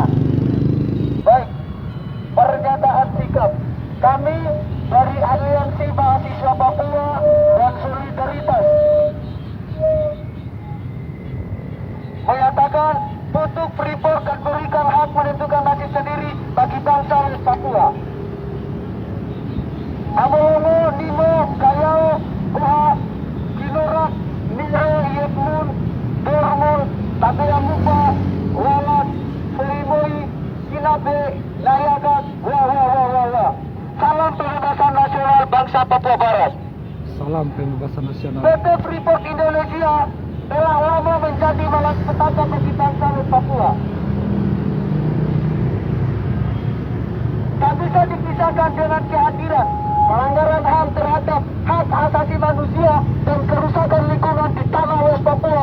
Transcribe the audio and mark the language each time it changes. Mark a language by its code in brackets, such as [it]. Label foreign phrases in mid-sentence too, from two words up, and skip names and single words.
[id] Baik, pernyataan sikap kami dari Aliansi Mahasiswa Papua dan Solidaritas menyatakan tutup Freeport dan berikan hak menentukan nasib sendiri bagi bangsa Papua. Amomo, Nimo, Kayao, Buha, Kinurak, Niro, Yetmun, Dormol, Tabeamupa, Walat, Selimoi, Kinabe, Layagat, wah. Salam pembebasan nasional bangsa Papua Barat. Salam pembebasan nasional. PT Freeport Indonesia telah lama menjadi malapetaka bagi bangsa Papua. Tak bisa dipisahkan dengan kehadiran pelanggaran HAM terhadap hak asasi manusia dan kerusakan lingkungan di tanah West Papua.